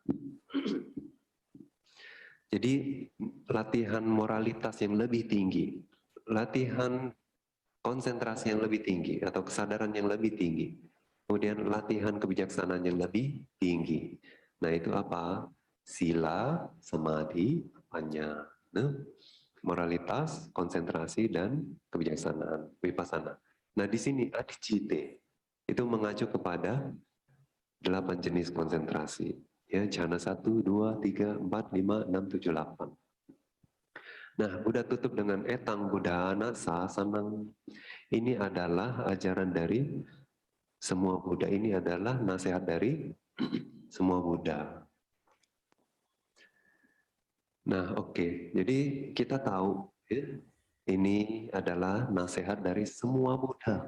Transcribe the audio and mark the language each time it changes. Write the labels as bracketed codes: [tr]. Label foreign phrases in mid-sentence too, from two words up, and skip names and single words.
[id] Jadi latihan moralitas yang lebih tinggi, latihan konsentrasi yang lebih tinggi atau kesadaran yang lebih tinggi, kemudian latihan kebijaksanaan yang lebih tinggi. Nah itu apa? [pi] Sila, samadhi, panya. [id] Nah, moralitas, konsentrasi, dan kebijaksanaan, vipassana. Nah di sini adhicite itu mengacu kepada 8 jenis konsentrasi. Ya, jhana 1, 2, 3, 4, 5, 6, 7, 8. Nah, Buddha tutup dengan [pi] etang buddhana sasanang. [id] Ini adalah ajaran dari semua Buddha. Ini adalah nasihat dari semua Buddha. Nah, oke. Jadi kita tahu ya, ini adalah nasihat dari semua Buddha.